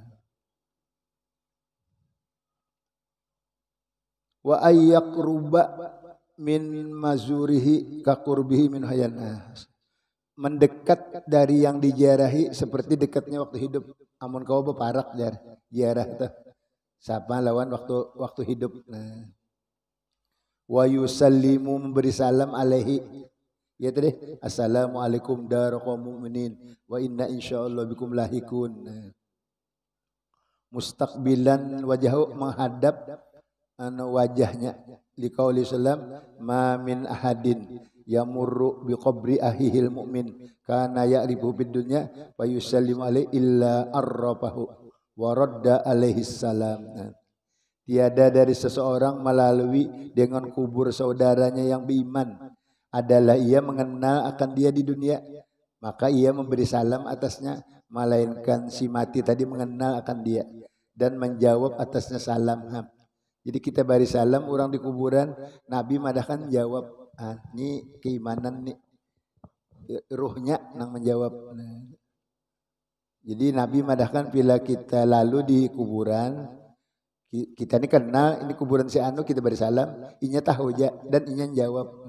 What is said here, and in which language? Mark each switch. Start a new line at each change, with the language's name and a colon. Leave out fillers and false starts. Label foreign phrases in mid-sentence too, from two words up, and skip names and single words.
Arabic: و يقرب من مزوره ك قربه من حيا,
Malay: mendekat dari yang diziarahi seperti dekatnya waktu hidup.
Banjar: Amun kau beparak ziarah tuh sapa lawan waktu hidup.
Arabic: Nah, و يسلم,
Malay: memberi salam
Arabic: alaihi,
Malay: ya tadi
Arabic: السلام عليكم دار قوم مؤمنين و إنا إن شاء الله بكم لاحقون. Nah, مستقبلا وجهه,
Malay: menghadap wajahnya,
Arabic: لقوله سلام ما من أحد يمر ب قبر أخيه المؤمن كان يعرف ب الدنيا و يسلم عليه إلا عرفه و رد عليه السلام.
Malay: Tiada dari seseorang melalui dengan kubur saudaranya yang beriman adalah ia mengenal akan dia di dunia, maka ia memberi salam atasnya, melainkan si mati tadi mengenal akan dia dan menjawab atasnya salam.
Banjar: Jadi kita beri salam orang di kuburan, Nabi madahkan jawab, ini keimanan nih, ruhnya nang menjawab. Jadi Nabi madahkan bila kita lalu di kuburan, kita ini kenal, ini kuburan si anu, kita beri salam, inya tahu aja dan inya jawab.